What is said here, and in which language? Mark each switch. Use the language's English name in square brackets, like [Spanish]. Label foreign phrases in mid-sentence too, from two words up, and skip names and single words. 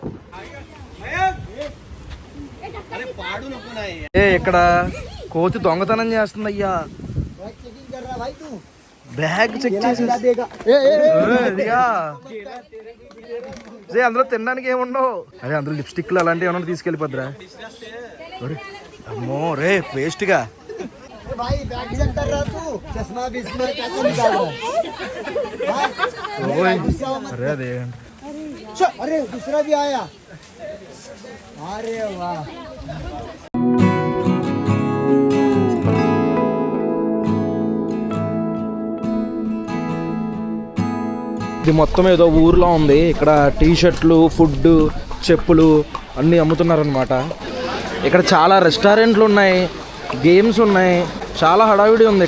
[Telugu] ఇక్కడ కోతి దొంగతనం చేస్తుంది అయ్యా. బ్యాగ్ చెక్ చేసి అందులో తినడానికి ఏముండవు. అదే అందులో లిప్స్టిక్లు అలాంటివి ఏమన్నా తీసుకెళ్ళిపోద్దురా. అమ్మో రే వేస్ట్గా. [Hindi] अरे अरे अरे दूसरा भी आया. अरे वाह. [Telugu] ఇది మొత్తం ఏదో ఊర్లో ఉంది. ఇక్కడ టీ షర్ట్లు, ఫుడ్, చెప్పులు అన్నీ అమ్ముతున్నారనమాట. ఇక్కడ చాలా రెస్టారెంట్లు ఉన్నాయి, గేమ్స్ ఉన్నాయి, చాలా హడావిడి ఉంది.